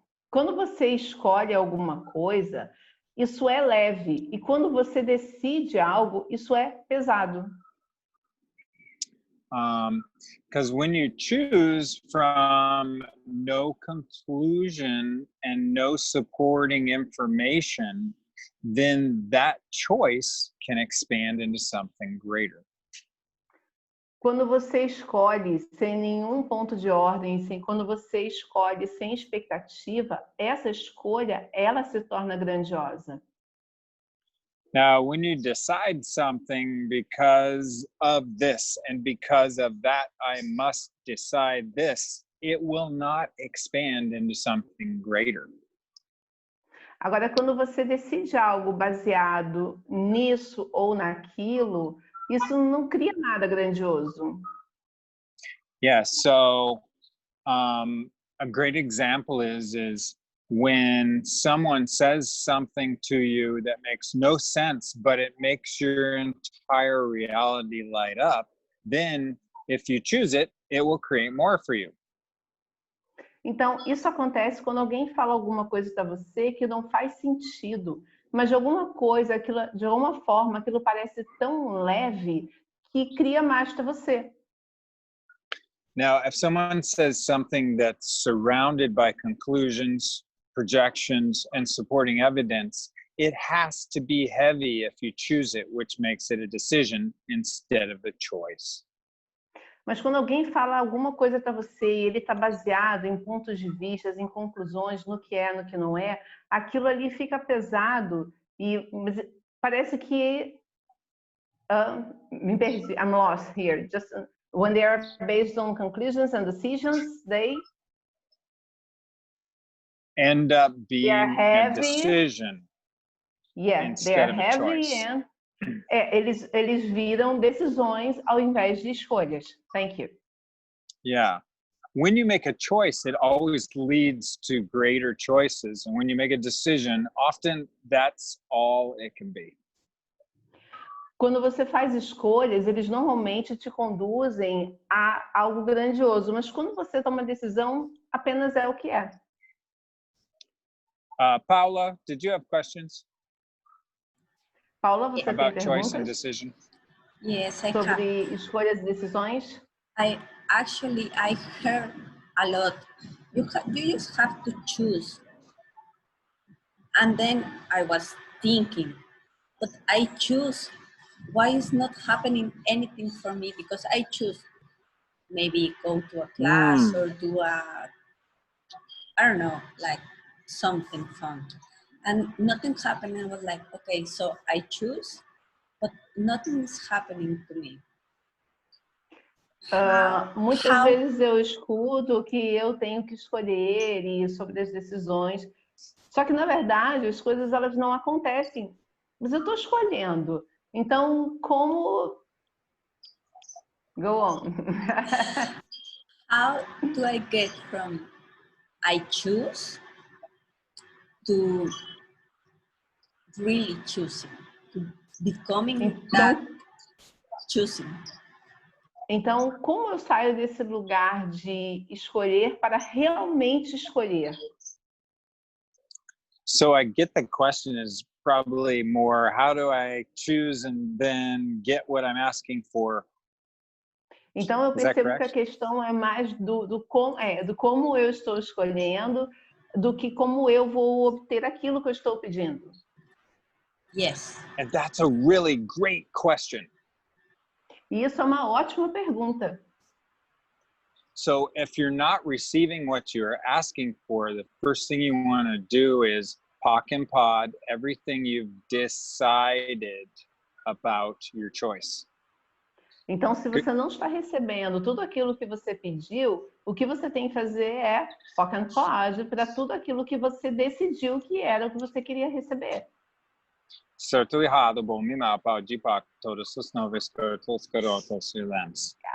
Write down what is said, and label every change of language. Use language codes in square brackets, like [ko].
[pt] Quando você escolhe alguma coisa, isso é leve. E quando você decide algo, isso é pesado. [en] Because when you choose from no conclusion and no supporting information, then that choice can expand into something greater. [pt] Quando você escolhe sem nenhum ponto de ordem, quando você escolhe sem expectativa, essa escolha, ela se torna grandiosa. [en] Now, when you decide something because of this and because of that, I must decide this, it will not expand into something greater. [pt] Agora, quando você decide algo baseado nisso ou naquilo, isso não cria nada grandioso. [en] Yeah, so a great example is when someone says something to you that makes no sense, but it makes your entire reality light up, then if you choose it, it will create more for you. [pt] Então, isso acontece quando alguém fala alguma coisa para você que não faz sentido, mas de alguma forma, aquilo parece tão leve que cria mais para você. [en] Now, if someone says something that's surrounded by conclusions, projections, and supporting evidence, it has to be heavy if you choose it, which makes it a decision instead of a choice. [pt] Mas quando alguém fala alguma coisa para você e ele está baseado em pontos de vista, em conclusões, no que é, no que não é, aquilo ali fica pesado e parece que me perdi. [en] I'm lost here. Just when they are based on conclusions and decisions, they end up being a decision. Yeah, they are heavy and [pt] eles viram decisões ao invés de escolhas. [en] Thank you. Yeah. When you make a choice, it always leads to greater choices. And when you make a decision, often that's all it can be. [pt] Quando você faz escolhas, eles normalmente te conduzem a algo grandioso. Mas quando você toma uma decisão, apenas é o que é. [en] Paula, did you have questions? [pt] Paula, você tem perguntas? [en] Choice and decision? Yes, I [pt] sobre [en] have. [pt] Escolhas e decisões? [en] I heard a lot. You just have to choose. And then I was thinking, but I choose. Why is not happening anything for me? Because I choose maybe go to a class or do I don't know, like something fun. And nothing happened. I was like, okay, so I choose, but nothing is happening to me. [pt] Muitas vezes eu escuto que eu tenho que escolher e sobre as decisões. Só que, na verdade, as coisas elas não acontecem. Mas eu estou escolhendo. Então, como... [en] Go on. How do I get from I choose to really choosing, to becoming that choosing? [pt] Então, como eu saio desse lugar de escolher para realmente escolher? [en] So I get the question is probably more, how do I choose and then get what I'm asking for? [pt] Então, eu percebo que a questão é mais do como eu estou escolhendo do que como eu vou obter aquilo que eu estou pedindo. [en] Yes. And that's a really great question. [pt] E isso é uma ótima pergunta. [en] So if you're not receiving what you're asking for, the first thing you want to do is pock and pod everything you've decided about your choice. [pt] Então, se você não está recebendo tudo aquilo que você pediu, o que você tem que fazer é foca and pod para tudo aquilo que você decidiu que era o que você queria receber. Certo e errado, bom e mal, pode e pac, todos os novos cortos, garotos e lambs.